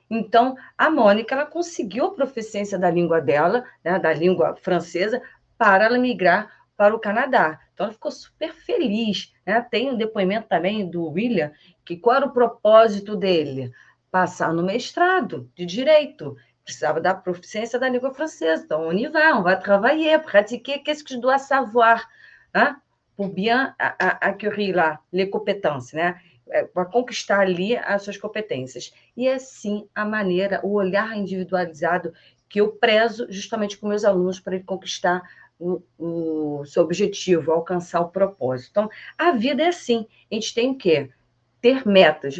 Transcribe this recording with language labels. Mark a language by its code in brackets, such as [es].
[pt] Então, a Mônica ela conseguiu a proficiência da língua dela, né, da língua francesa, para ela migrar para o Canadá. Então, ela ficou super feliz. Né? Tem um depoimento também do William, que qual era o propósito dele? Passar no mestrado de Direito. Precisava da proficiência da língua francesa. [fr] Então, on va travailler, pratiquer, qu'est-ce que je dois savoir? Hein? Pour bien acquérir là, les compétences, né? [pt] Para conquistar ali as suas competências. E é sim a maneira, o olhar individualizado que eu prezo justamente com meus alunos para ele conquistar o seu objetivo, alcançar o propósito. Então, a vida é assim. A gente tem o quê? Ter metas.